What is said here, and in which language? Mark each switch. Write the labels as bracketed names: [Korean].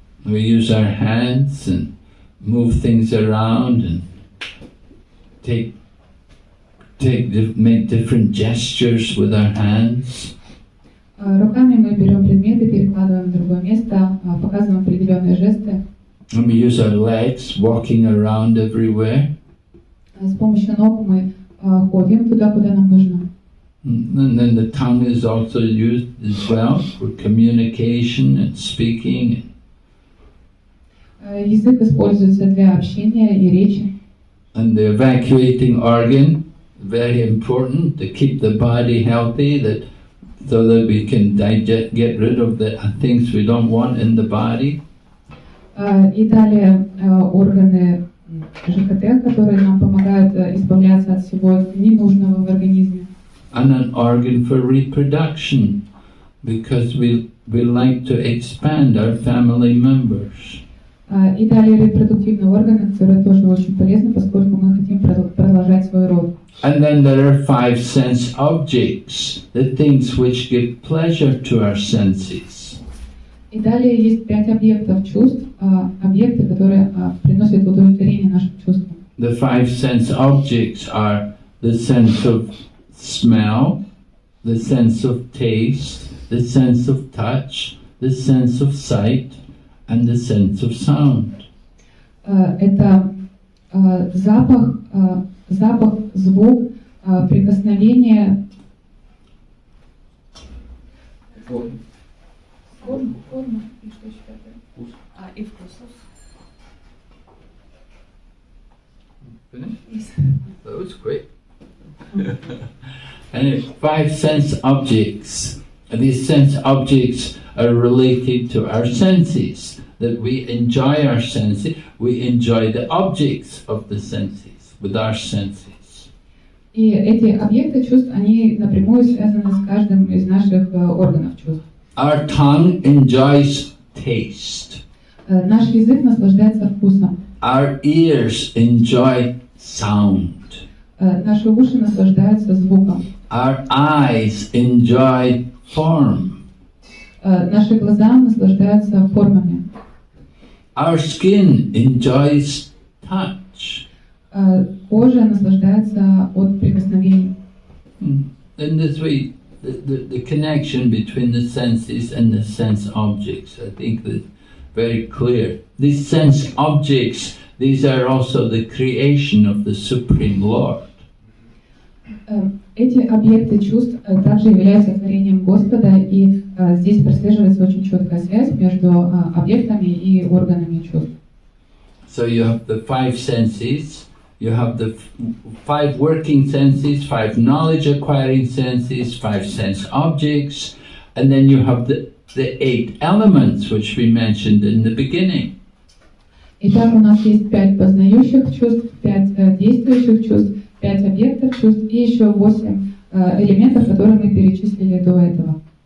[English] We use our hands and move things around and make different gestures with our hands. [Russian] Руками мы берем предметы, перекладываем в другое место, показываем определенные жесты. [English] And we use our legs, walking around everywhere. [Russian] С помощью ног мы ходим туда, куда нам нужно. [English] And then the tongue is also used as well for communication and speaking. [Russian] Язык используется для общения и речи. [English] And the evacuating organ, very important to keep the body healthy, so that we can get rid of the things we don't want in the body. [Russian] И далее органы ЖКТ, которые нам помогают избавляться от всего ненужного в организме. [English] and an organ for reproduction, because we like to expand our family members. [Russian] И далее репродуктивные органы, которые тоже очень полезны, поскольку мы хотим продолжать свой род. [English] And then there are 5 sense objects, the things which give pleasure to our senses. [Russian] И далее есть 5 объектов чувств, объекты, которые приносят удовлетворение нашим чувствам. [English] The 5 sense objects are the sense of smell, the sense of taste, the sense of touch, the sense of sight, and the sense of sound. [Russian] Это запах, звук, прикосновение, форма и что еще такое? И вкус. [English] Finished? That was quick. And 5 sense objects. And these sense objects are related to our senses. That we enjoy our senses, we enjoy the objects of the senses, with our senses. [Russian] И эти объекты чувств, они напрямую связаны с каждым из наших органов чувств. [English] Our tongue enjoys taste. [Russian] Наш язык наслаждается вкусом. [English] Our ears enjoy sound. [Russian] Наши уши наслаждаются звуком. [English] Our eyes enjoy form. [Russian] Наши глаза наслаждаются формами. [English] Our skin enjoys touch. [Russian] Кожа наслаждается от прикосновений. [English] In this way, the connection between the senses and the sense objects, I think that's very clear. These sense objects, these are also the creation of the Supreme Lord. [Russian] Эти объекты чувств также являются творением Господа, и здесь прослеживается очень четкая связь между объектами и органами чувств. [English] So you have the 5 senses, you have the 5 working senses, 5 knowledge acquiring senses, 5 sense objects, and then you have the 8 elements which we mentioned in the beginning. [Russian] Итак, у нас есть 5 познающих чувств, 5 действующих чувств, 5 объектов чувств и еще 8 элементов, которые мы перечислили до этого.